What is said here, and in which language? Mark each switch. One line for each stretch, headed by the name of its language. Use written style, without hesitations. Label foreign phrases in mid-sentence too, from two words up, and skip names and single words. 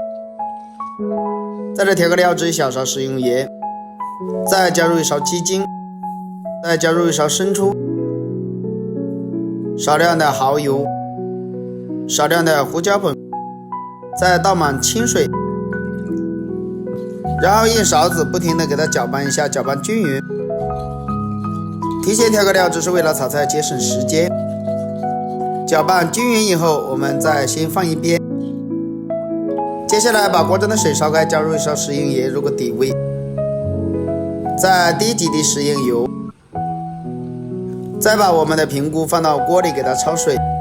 Chinese: 在這調個料汁，1小勺食用鹽，再加入1勺雞精，再加入1勺生抽，少量的蠔油，少量的胡椒粉，再倒滿清水，然後用勺子不停的給它攪拌一下，攪拌均勻。提前調個料只是為了炒菜節省時間。攪拌均勻以後，我們再先放一邊。接下來把鍋中的水燒開，加入1勺食用鹽入個底味，再滴幾滴食用油，再把我們的平菇放到鍋裡給它焯水。